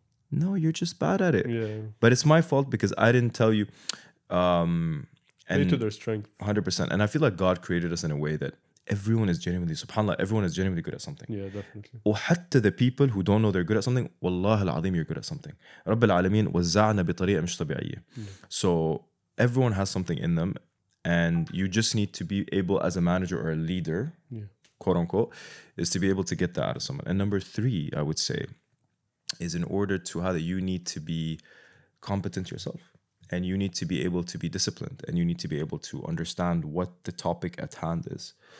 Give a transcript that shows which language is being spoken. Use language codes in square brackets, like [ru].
[en] No, you're just bad at it. Yeah. But it's my fault because I didn't tell you. And Play to their strength. 100%. And I feel like God created us in a way that everyone is genuinely, subhanAllah, everyone is genuinely good at something. Yeah, definitely. وحتى the people who don't know they're good at something, [ar] والله العظيم, [en] you're good at something. [ar] رب العالمين وزعنا بطريقة مش طبيعية. [en] So everyone has something in them, and you just need to be able, as a manager or a leader, quote unquote, is to be able to get that out of someone. And number 3, I would say, is in order to how that you need to be competent yourself, and you need to be able to be disciplined, and you need to be able to understand what the topic at hand is.